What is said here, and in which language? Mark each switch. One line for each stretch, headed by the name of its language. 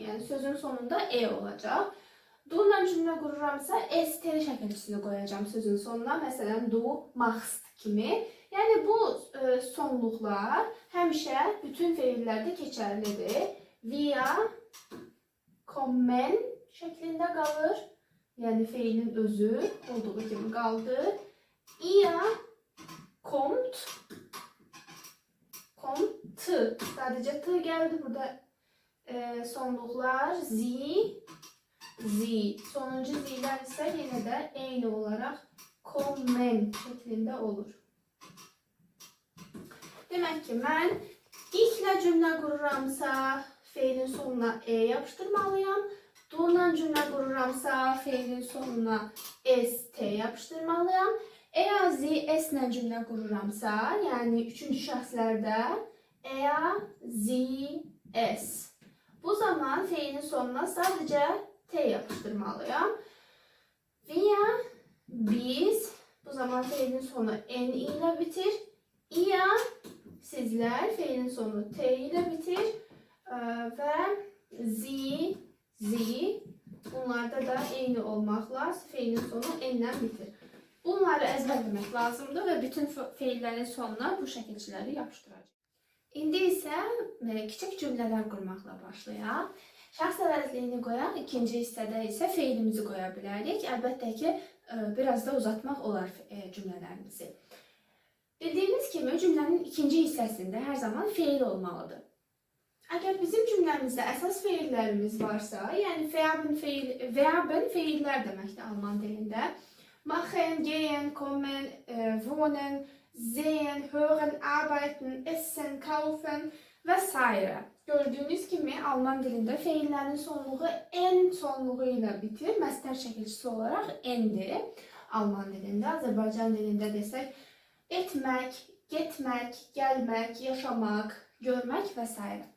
Azerbaijani: Yəni sözün sonunda e olacaq. Du-la cümlə qururamsa, st şəkilçisini qoyacam sözün sonuna. Məsələn,
German: du machst
Azerbaijani: kimi. Yəni bu sonluqlar həmişə bütün feillərdə keçərlidir.
German: Wir kommen
Azerbaijani: şəklində qalır. Yəni feilin özü olduğu kimi qaldı.
German: Ihr kommt. Kommt.
Azerbaijani: Sadəcə t gəldi burada. Sonluqlar
German: sie. Sie.
Azerbaijani: Sonuncu z'lər isə yenə də eyni olaraq kommen şəklində olur. Demək ki, mən ich-lə cümlə qururamsa, feilin sonuna e yapışdırmalıyam. Du-la cümlə qururamsa, feilin sonuna st yapışdırmalıyam. Eya, zi, s-lə cümlə qururamsa, yəni üçüncü şəxslərdə eya, zi, s. Bu zaman feilin sonuna sadəcə t yapıştırmalıyam. Wir, biz, bu zaman feilin sonu n ilə bitir. Ihr, sizlər, feilin sonu t ilə bitir. Və sie, zi, bunlarda da eyni olmaqla feilin sonu n ilə bitir. Bunları əzbərləmək lazımdır və bütün feillərin sonuna bu şəkilçiləri yapışdıracaq. İndi isə kiçik cümlələr qurmaqla başlayaq. Şəxs əvəzliyini qoyaq, ikinci hissədə isə feilimizi qoya bilərik. Əlbəttə ki, biraz da uzatmaq olar cümlələrimizi. Bildiyimiz kimi, cümlənin ikinci hissəsində hər zaman feil olmalıdır. Əgər bizim cümləmizdə əsas feillərimiz varsa, yəni verben feillər deməkdir alman dilində.
German: Machen, gehen, kommen, wohnen, sehen, hören, arbeiten, essen, kaufen və s.
Azerbaijani: Gördüyünüz kimi, alman dilində feillərin sonluğu n sonluğu ilə bitir. Məstər şəkilçisi olaraq n-dir. Alman dilində, Azərbaycan dilində desək, etmək, getmək, gəlmək, yaşamaq, görmək və s.